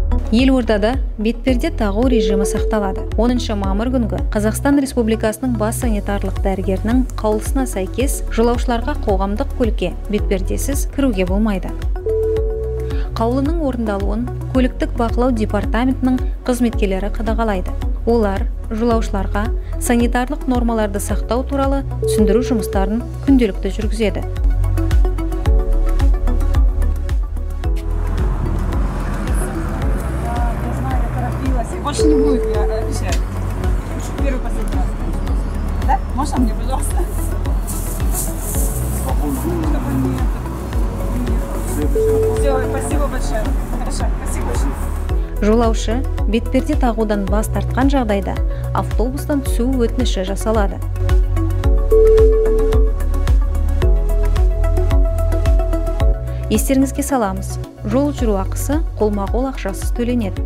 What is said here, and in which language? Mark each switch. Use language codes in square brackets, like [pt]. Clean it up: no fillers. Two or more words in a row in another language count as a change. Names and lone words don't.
[kk] Елордада бетперде тағу режимі сақталады. 10 мамыр күнгі Қазақстан Республикасының бас санитарлық дәрігерінің қаулысына сәйкес жолаушыларға қоғамдық көлікке бетпердесіз кіруге болмайды. Қаулының орындалуын көліктік бақылау департаментінің қызметкерлері қадағалайды. Олар жолаушыларға санитарлық нормаларды сақтау туралы түсіндіру жұмыстарын күнделікті жүргізеді. [ru] Больше не будет, я обещаю. Первый последний раз. Да? Можно мне, пожалуйста? Все, спасибо большое. Хорошо, спасибо большое. [kk] Жолаушы бетперде тағудан бас тартқан жағдайда автобустан түсу өтініші жасалады. Естеріңізге саламыз, жол жүру ақысы қолма-қол ақшасыз төленеді.